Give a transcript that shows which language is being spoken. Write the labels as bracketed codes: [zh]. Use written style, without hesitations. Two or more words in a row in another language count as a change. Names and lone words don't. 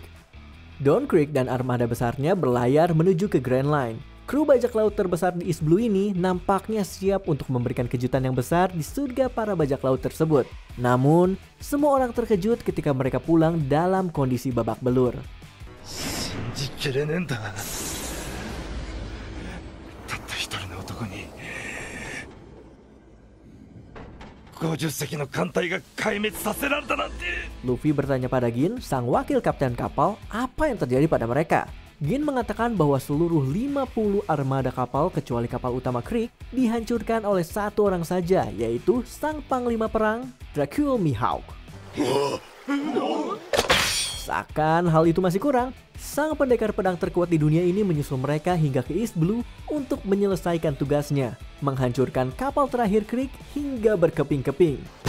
[id] Don Krieg dan armada besarnya berlayar menuju ke Grand Line. Kru bajak laut terbesar di East Blue ini nampaknya siap untuk memberikan kejutan yang besar di surga para bajak laut tersebut. Namun, semua orang terkejut ketika mereka pulang dalam kondisi babak belur. [ja] 信じきれねえんだ。たった一人の男に50隻の艦隊が壊滅させられたなんて。 [id] Luffy bertanya pada Gin, sang wakil kapten kapal, apa yang terjadi pada mereka. Gin mengatakan bahwa seluruh 50 armada kapal kecuali kapal utama Krieg dihancurkan oleh satu orang saja, yaitu sang panglima perang, Dracul Mihawk. Seakan hal itu masih kurang, sang pendekar pedang terkuat di dunia ini menyusul mereka hingga ke East Blue untuk menyelesaikan tugasnya, menghancurkan kapal terakhir Krieg hingga berkeping-keping.